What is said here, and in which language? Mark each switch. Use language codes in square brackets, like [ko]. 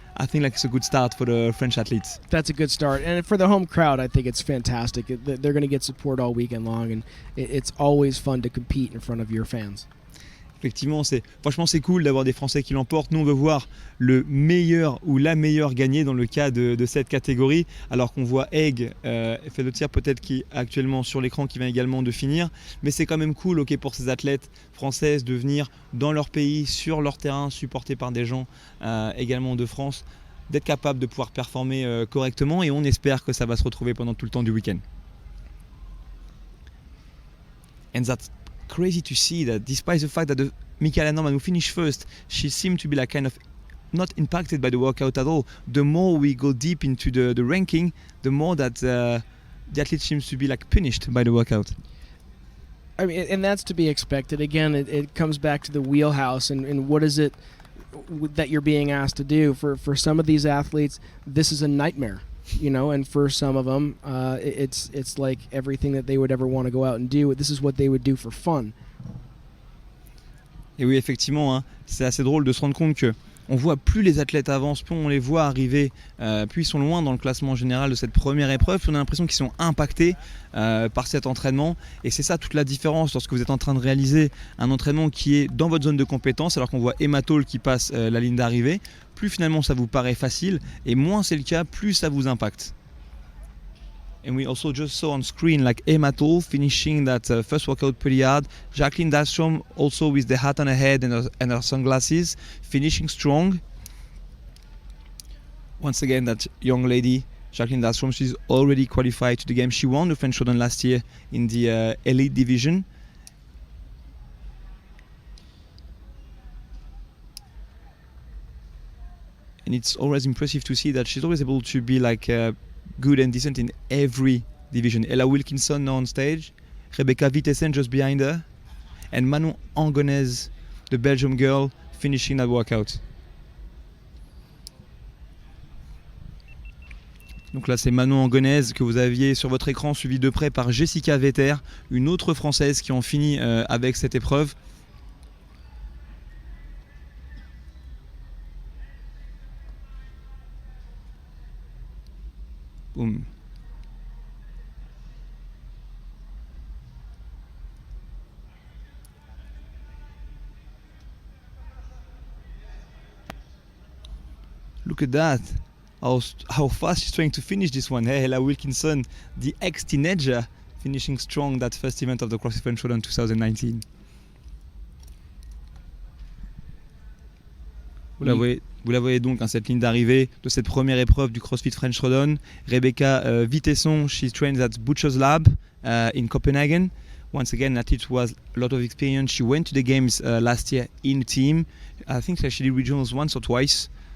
[en] I think like it's a good start for the French athletes. That's a good start. And for the home crowd, I think it's fantastic. They're going to get support all weekend long, and it's always fun to compete in front of your fans. [fr] Effectivement, franchement c'est cool d'avoir des Français qui l'emportent. Nous on veut voir le meilleur ou la meilleure gagner dans le cas de cette catégorie, alors qu'on voit Egg fait le tir peut-être qui est actuellement sur l'écran, qui vient également de finir, mais c'est quand même cool pour ces athlètes françaises de venir dans leur pays, sur leur terrain, supportés par des gens également de France, d'être capables de pouvoir performer correctement, et on espère que ça va se retrouver pendant tout le temps du week-end. [en] And that's crazy to see that despite the fact that Michaela Norman, who finished first, she seemed to be like kind of not impacted by the workout at all. The more we go deep into the ranking, the more that the athlete seems to be like punished by the workout. I mean, and that's to be expected. Again, it comes back to the wheelhouse and what is it that you're being asked to do. For some of these athletes, this is a nightmare. You know, and for some of them, it's like everything that they would ever want to go out and do. This is what they would do for fun. [fr] Et oui, effectivement, c'est assez drôle de se rendre compte que on voit plus les athlètes avancent, plus on les voit arriver, plus ils sont loin dans le classement général de cette première épreuve, puis on a l'impression qu'ils sont impactés par cet entraînement. Et c'est ça toute la différence lorsque vous êtes en train de réaliser un entraînement qui est dans votre zone de compétence, alors qu'on voit Emma Toll qui passe la ligne d'arrivée. Plus finalement ça vous paraît facile, et moins c'est le cas, plus ça vous impacte. [en] And we also just saw on screen like Emma Toll finishing that first workout pretty hard. Jacqueline Dahlstrom also with the hat on her head and her sunglasses, finishing strong. Once again, that young lady, Jacqueline Dahlstrom, she's already qualified to the game. She won the French Open last year in the elite division. And it's always impressive to see that she's always able to be like good and decent in every division. Ella Wilkinson now on stage, Rebecca Vitaé just behind her, and Manon Angonez, the Belgium girl, finishing that workout. [fr] Donc là c'est Manon Angonez que vous aviez sur votre écran, suivi de près par Jessica Vetter, une autre Française qui en finit avec cette épreuve. [en] Boom. Look at that. How fast she's trying to finish this one. Hey, Ella Wilkinson, the ex-teenager, finishing strong that first event of the CrossFit French Open 2019. [fr] Vous la voyez donc, cette ligne d'arrivée de cette première épreuve du CrossFit French Open. [en] Rebecca Vitesson, she trains at Butcher's Lab in Copenhagen. Once again, an athlete who has a lot of experience. She went to the games last year in team. I think she did regionals once or twice.